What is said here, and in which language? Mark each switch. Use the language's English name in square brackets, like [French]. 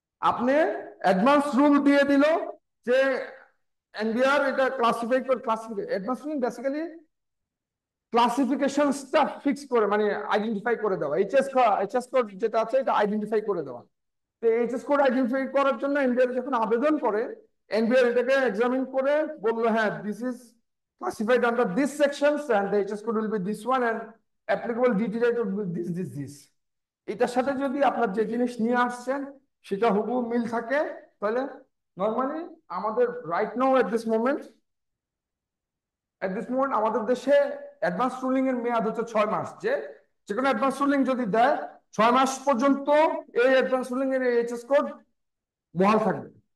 [Bangla] আপনি advance rule দিয়ে দিল যে এনবিআর এটা ক্লাসিফাই করে, অ্যাডভান্স রুল বেসিক্যালি ক্লাসিফিকেশনসটা ফিক্স করে, মানে আইডেন্টিফাই করে দেওয়া। এইচএস কোড যেটা আছে এটা আইডেন্টিফাই করে দেওয়া। তো এইচএস কোড আইডেন্টিফাই করার জন্য এনবিআর যখন আবেদন করে, এনবিআর এটাকে এক্সামিন করে বললো হ্যাঁ [English] This is classified under these sections and the HS code will be this one and applicable DT rate will be this. [Bangla] এটার সাথে যদি আপনার যে জিনিস নিয়ে আসছেন সেটা হুবহু মিল থাকে, তাহলে নরমালি আমাদের [English] right now at this moment [Bangla] আমাদের দেশে অ্যাডভান্স রুলিং এর মেয়াদ হচ্ছে 6 মাস। যে কোনো অ্যাডভান্স রুলিং যদি দেয় 6 মাস পর্যন্ত এই অ্যাডভান্স রুলিং এর এইচএস কোড বহাল থাকবে।